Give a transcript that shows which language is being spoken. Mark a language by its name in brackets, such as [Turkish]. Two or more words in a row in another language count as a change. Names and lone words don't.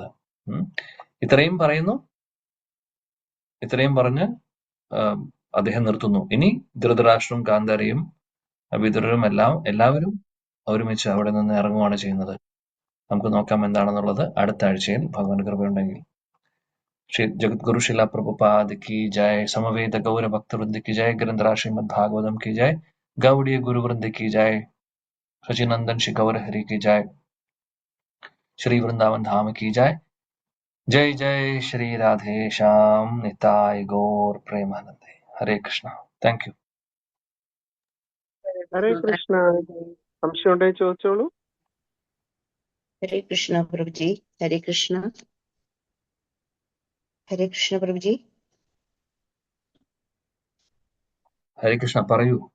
[Malayalam] ഇത്രയും പറഞ്ഞ് അദ്ദേഹം നിർത്തുന്നു. ഇനി ധൃതരാഷ്ട്രവും ഗാന്ധാരിയും വിതുരരും എല്ലാവരും ഒരുമിച്ച് അവിടെ നിന്ന് ഇറങ്ങുകയാണ് ചെയ്യുന്നത്. നമുക്ക് നോക്കാം എന്താണെന്നുള്ളത് അടുത്ത ആഴ്ചയിൽ, ഭഗവാൻ കൃപയുണ്ടെങ്കിൽ. [Hindi] ജഗദ്ഗുരു ശില പ്രഭുപാദ് की जय, समवेत गौर भक्त वृंद की जय, ग्रंथराज श्रीमद् भागवतम की जय, गौड़ीय गुरु वृंद की जय, सचिनंदन श्री गौर हरि की जय, श्री वृंदावन धाम की जय. जय जय श्री राधे श्याम निताय गौर प्रेमानंदे. हरे कृष्णा. [English] Thank you. [Malayalam] ഹരേ കൃഷ്ണ. സംശയം ഉണ്ടെങ്കിൽ ചോദിച്ചോളൂ. ഹരേ കൃഷ്ണ പ്രഭുജി. ഹരേ കൃഷ്ണ. ഹരേ കൃഷ്ണ പ്രഭുജി. ഹരേ കൃഷ്ണ, പറയൂ.